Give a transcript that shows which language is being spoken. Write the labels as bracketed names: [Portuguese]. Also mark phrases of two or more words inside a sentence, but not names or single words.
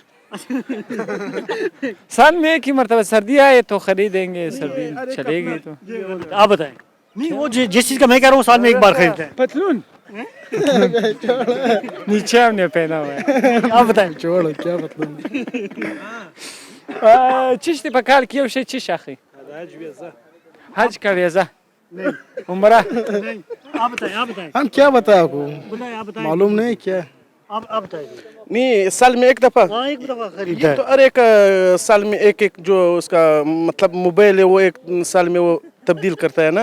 [Urdu] साल में 1 ही मरतबा, सर्दी आए तो खरीदेंगे, सर्दी चलेगी तो। आप बताएं। नहीं, वो जिस चीज़ का मैं कह रहा हूँ साल में एक बार खरीदता है। पतलून। नीचे हमने पहना हुआ है। आप बताएं। छोड़ो, क्या मतलब। چیش بکار کیو شه چیش آخی؟ حج کا ویزا. عمرہ. آپ بتائیں. ہم کیا بتائیں آپ کو؟ معلوم نہیں کیا. آپ بتائیں. نہیں، سال میں 1 دفعہ. ہاں، 1 دفعہ خریدتا ہے. تو ہر ایک سال میں ایک جو اس کا مطلب موبائل ہے وہ 1 سال میں وہ تبدیل کرتا ہے نا.